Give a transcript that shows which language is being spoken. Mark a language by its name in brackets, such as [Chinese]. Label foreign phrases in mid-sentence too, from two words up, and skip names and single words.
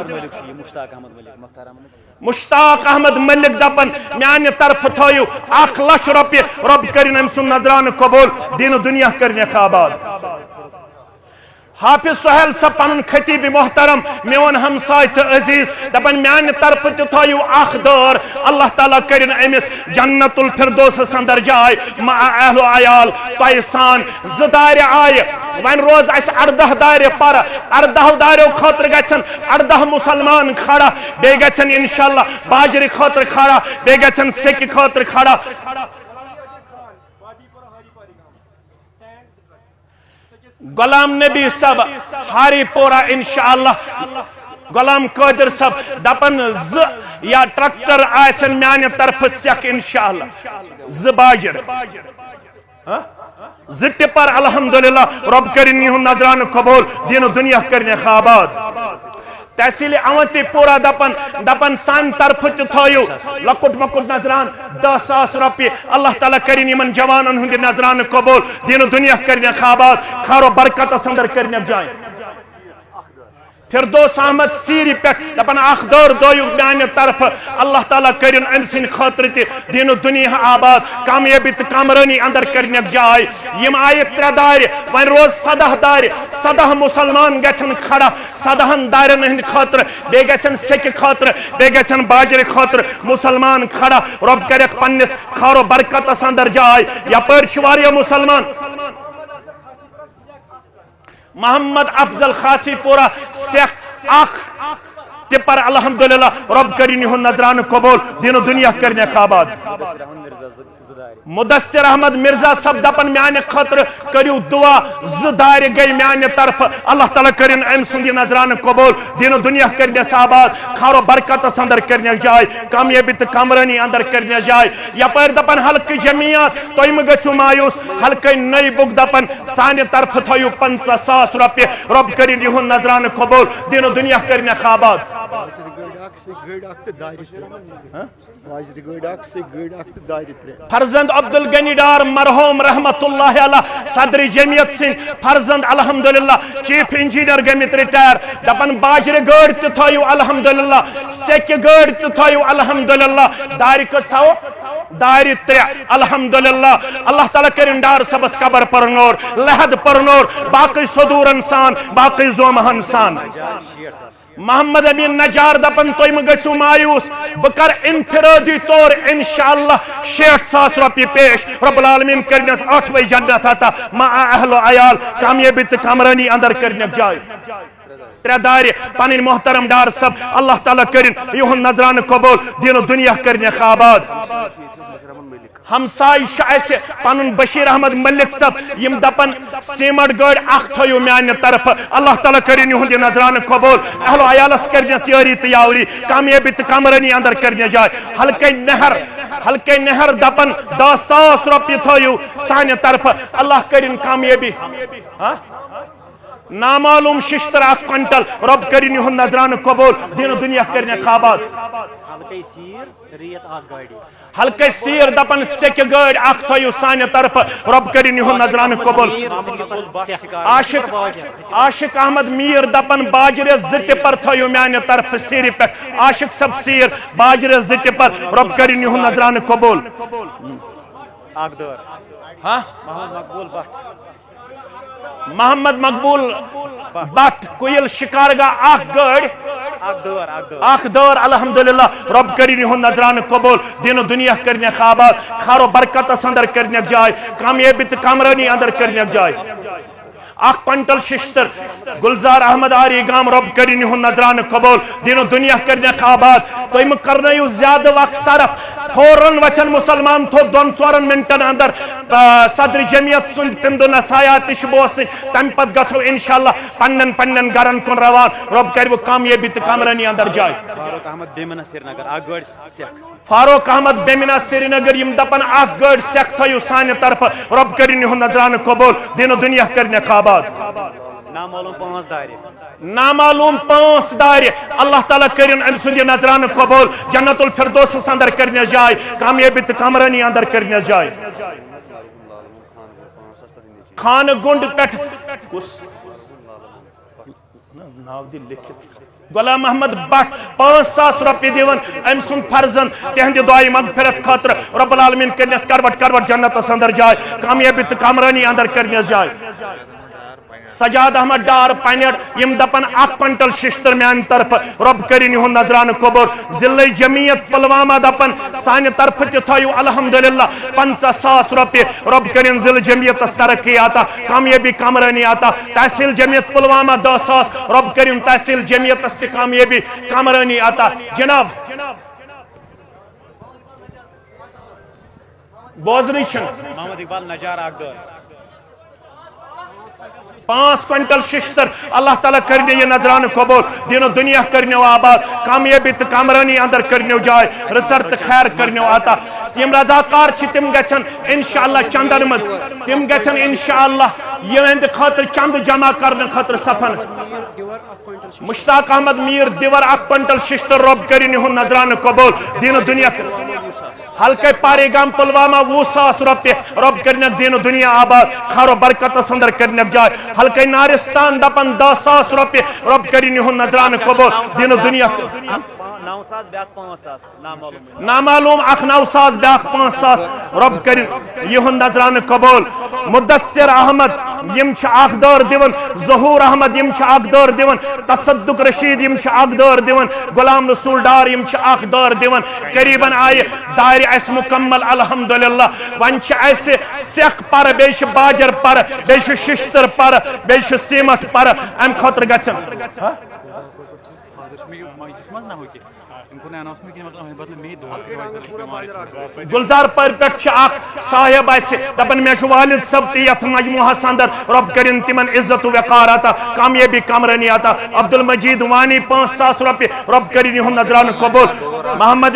[Kashmiri] مشتاق احمد ملک دپن میانہ طرف تھویو 1,00,000 رۄپیہِ رب کرن ام سن نظران قبول دین و دنیا کرنے آباد حافظ سہیل صاحب پن خطیب محترم میون ہمسائے تو عزیز دپن میانہ طرف تہ تھویو اخ دور اللہ تعالیٰ کرن امس جنت الفردوس اندر جائے مع اہل و عیال تہ سان زدار آئے ون روز اس 18 دار پر 18 داریو خاطر گژھن 18 مسلمان کھڑا بے گژھن انشاءاللہ باجر خاطر کھڑا بے گژھن سکہ خاطر کھڑا غلام نبی صاحب ہاری پورا انشاءاللہ غلام قادر صاحب دپن یا ٹریکٹر آسن میانہ طرف سیک انشاءاللہ باجر ٹپر الحمدللہ رب کرن یہن نظران قبول دین و دنیا کرنے آباد تحصیل اونتی پورا دپن سان طرف تھویو لکٹ مکٹ نظران 10,000 رۄپیہِ اللہ تعالیٰ کرن یمن جوانن ہند نظران قبول دین و دنیا کرنے آباد خیر و برکت اندر کرنے جائے فردوس احمد سیری پہ دپن اخ دور دویو میانہ طرف اللہ تعالیٰ کرن ام سن خاطر تہ دین و دنیا آباد کامیابی تو کامرانی اندر کرنے جائے یم آئے 3 دار ون روز 17 دار 17 مسلمان گژھن کھڑا 17 دارن ہند خاطر بے گژھن سکہ خاطر بے گژھن باجر خاطر مسلمان کھڑا رب کرک پنس خیر و برکت اندر جائے یپر چھ واریاہ مسلمان محمد افضل خاصی پورا سیخ اخ ٹپر الحمدللہ رب کرن یہن نظران قبول دین و دنیا کرنے آباد مدثر احمد مرزا صاحب دپن میانہ خاطر کریو دعا زدار گئی میانہ طرف اللہ تعالیٰ کرن ام سند نظران قبول دین و دنیا کرنے آباد خیر و برکت اندر کرنے جائے کامیابی تو کامرانی اندر کرنے جائے یپر دپن حلقہ جمعیات تھی مگچو مایوس حلقہ نئی بک دپن سانہ طرف تھویو 50,000 رۄپیہِ رب کرن یہن نظران قبول دین و دنیا کرنے آباد فرزند عبدالغنی ڈار مرحوم [Arabic] رحمت اللہ علیہ [Kashmiri] صدر جمعیت سن فرزند الحمدللہ چیف انجینئر گمت ریٹائر دپن باجر گاڑ تہ تھویو الحمدللہ سکہ گاڑ تہ تھویو الحمدللہ دار کس تھو دار 3 الحمدللہ اللہ تعالیٰ کرن ڈار سبس قبر پرنور لحد پرنور باقی صدور انسان باقی زومہ انسان محمد امین نجار دپن تھی مگچو مایوس بکر انفرادی طور انشاءاللہ 60,000 رۄپیہِ پیش [Arabic] رب العالمین [Kashmiri] کرنس 8ویں جنت عطا مع اہل و عیال کامیابی تو کامرانی اندر کرنے جائے 3 دار پنن محترم ڈار صاحب اللہ تعالیٰ کرن یہن نظران قبول دین و دنیا کرنے آباد ہمسائی شاہ پنن بشیر احمد ملک صاحب یم دپن سیمٹ گاڑ اخ تھویو میانہ طرف اللہ تعالیٰ کرن یہند نظران قبول اہل و عیالس کرنس یاری تو یاوری کامیابی تو کامرانی اندر کرنے جائے حلقہ نہر دپن 10,000 رۄپیہِ تھویو سانہ طرف اللہ کرن کامیابی نامعلوم ششتر 1 کوئنٹل رب کرن یہند نظران قبول دین و دنیا کرنے آباد حلقہ سیر دپن سکہ گاڑ اخ تھویو سانہ طرف رب کرن یہند نظران قبول عاشق احمد میر دپن باجر 2 ٹپر تھویو میانہ طرف سیری پہ عاشق سب سیر باجر 2 ٹپر رب کرن یہند نظران قبول محمد مقبول بٹ کوئل شکارگاہ 1 گاڑ اخ دور الحمدللہ رب کرین یہن نظران قبول دین و دنیا کرنے آباد خیر و برکت اندر کرنے جائے کامیابی تو کامرانی اندر کرنے جائے اخ کنٹل ششتر گلزار احمد آری گام رب کرین یہن نظران قبول دین و دنیا کرنے آباد تو ام کرنے زیادہ وقت صرف فوراً وچن مسلمان تو 2-4 منٹن اندر صدر جمعیت سن تم دو نصایات بوس تم پت گھو انشاءاللہ پنن گرن کن روان رب کر وہ کامیابی تو کامرانی اندر جائے فاروق احمد بیمنا سری نگر اخ گاڑی سیکھ فاروق احمد بیمنا سری نگر یم دپن اخ گاڑی سیکھ تھو سانہ طرف رب کرین یہن نظران قبول دین و دنیا کرنے آباد نامعلوم 5 دارِ نامعلوم 5 دارِ اللہ تعالیٰ کرن ام سند نظران قبول جنت الفردوس اندر کرنے جائے کامیابی تو کامرانی اندر کرنے جائے خان گنڈ پٹ ناو دی لکھت غلام محمد بٹ 5,000 روپیے دیون ام سن فرزن تہند دعائی مغفرت خاطر [Arabic] رب العالمین [Kashmiri] کرنس کروٹ جنت اندر جائے کامیابی تو کامرانی اندر کرنے جائے سجاد احمد ڈار پینٹ یم دپن 1 کنٹل ششتر میان طرف رب کرین یہن نظران قبول ضلع جمعیت پلوامہ دپن سانہ طرف تھو الحمدللہ 50,000 روپیے رب کرین ضلع جمعیت ترقی آتا کامیابی کامرانی آتا تحصیل جمعیت پلوامہ 10,000 رب کرین تحصیل جمعیت کامیابی کامرانی آتا جناب بوزنی چھن محمد اقبال نجار اخدار 5 کنٹل ششتر اللہ تعالیٰ کرنے یہ نظران قبول دین و دنیا کرنے آباد کامیابی تو کامرانی اندر کرنے جائے رچر تو خیر کرنے آتا یم رضاکار چھ تم گھن انشاءاللہ چندن مز تم گھن انشاءاللہ یہ اند خاطر چند جمع کرنے خاطر سفن مشتاق احمد میر دیور 1 کنٹل ششتر رب کرین یہن نظران قبول دین و دنیا حلقہ پارے گام پلوامہ 20,000 روپیے رب کرنے دین و دنیا آباد خیر و برکت اندر کرنے جائے حلقہ نارستان دپن 10,000 روپیے رب کرین یہن نظران قبول دین و دنیا 9,000 بیاکھ 5,000 نامعلوم اخ 9,000 بیاکھ 5,000 رب کرین یہن نظران قبول مدثر احمد یم چھ اخ دور دیون ظہور احمد یم چھ اخ دور دیون تصدق رشید یم چھ اخ دور دیون غلام رسول ڈار یم چھ اخ دور دیون قریباً آئے دائر اس مکمل الحمدللہ ون چھ ایسے سیخ پر بیش باجر پر بیش ششتر پر بیش سیمت پر ام خطر گچن گلزار پر پہ اخ صاحب ایسے دپن میں والد سب یت مجموعہ اندر رب کرن تمن عزت و وقار آتا کامیابی کامرانی آتا عبد المجید وانی 5,000 روپیے رب کرن یہن نظران قبول محمد